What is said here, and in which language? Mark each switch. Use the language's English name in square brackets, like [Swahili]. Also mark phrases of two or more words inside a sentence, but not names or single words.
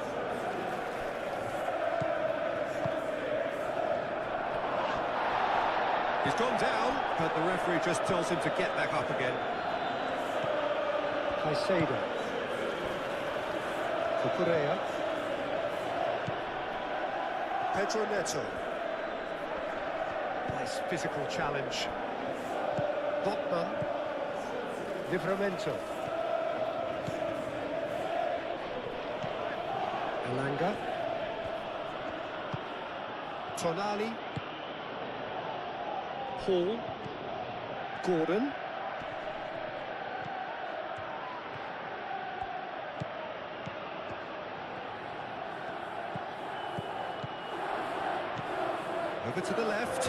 [English] He's gone down, but the referee just tells him to get back up again. Caicedo. Cucurella. Pedro Neto. Nice physical challenge. Botman. Livramento. Elanga. Tonali. Hall. Gordon. Over to the left.